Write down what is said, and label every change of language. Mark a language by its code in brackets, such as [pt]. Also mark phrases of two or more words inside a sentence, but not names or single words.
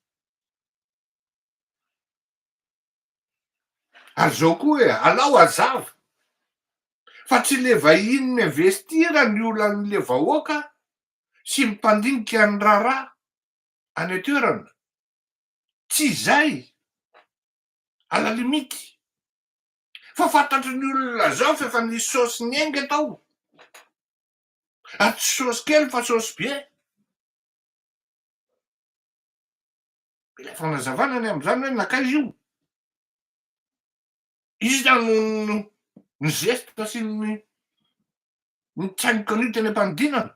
[mg] Ary zao koa hoe alao azava fa tsy le vahiny miinvestira ny olan'le vahoaka sy mipandinika ny raharaha any toerana. Tsy zay. [fr] À la limite. [mg] Fa fantatry ny olona zao fa efa nisy saosy nengy tao. Tsy saosy kely fa saosy be. Mila fanazavana ny amin'izany hoe nakaiza io. Izy ny geste sy ny tsainiko an'io teny am-panidinana.